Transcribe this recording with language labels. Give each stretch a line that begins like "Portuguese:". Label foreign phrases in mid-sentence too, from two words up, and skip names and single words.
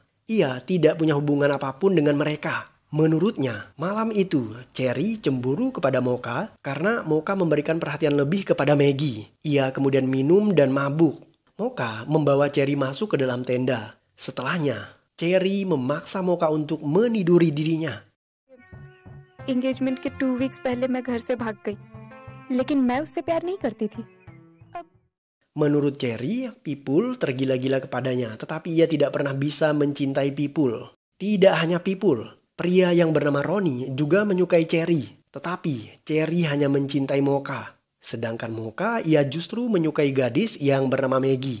Indonesian: Ia tidak punya hubungan apapun dengan mereka. Menurutnya, malam itu Cherry cemburu kepada Moka karena Moka memberikan perhatian lebih kepada Maggie. Ia kemudian minum dan mabuk. Moka membawa Cherry masuk ke dalam tenda. Setelahnya, Cherry memaksa Moka untuk meniduri dirinya.
Hindi: एंगेजमेंट के 2 वीक्स पहले मैं घर से भाग गई, लेकिन मैं उससे प्यार नहीं करती थी.
Indonesian: Menurut Cherry, Vipul tergila-gila kepadanya, tetapi ia tidak pernah bisa mencintai Vipul. Tidak hanya Vipul, pria yang bernama Roni juga menyukai Cherry, tetapi Cherry hanya mencintai Moka. Sedangkan Moka, ia justru menyukai gadis yang bernama Maggie.